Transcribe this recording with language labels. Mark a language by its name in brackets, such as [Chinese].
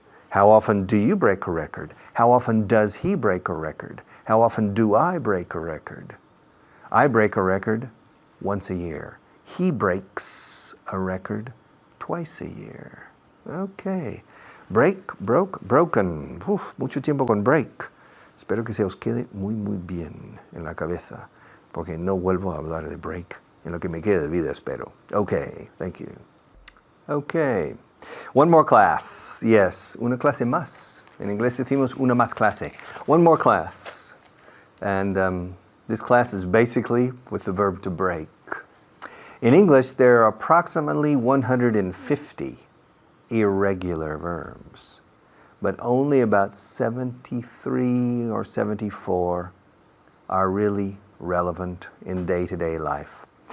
[English] How often do you break a record? How often does he break a record? How often do I break a record? I break a record once a year. He breaks a record twice a year. Okay. Break, broke, broken. [Spanish] Uf, mucho tiempo con break. Espero que se os quede muy, muy bien en la cabeza, porque no vuelvo a hablar de break en lo que me quede de vida, espero. [English] Okay, thank you. Okay. One more class. [Spanish] Yes, una clase más. En inglés decimos una más clase. [English] One more class. And this class is basically with the verb to break. In English, there are approximately 150 irregular verbs, but only about 73 or 74 are really relevant in day-to-day life.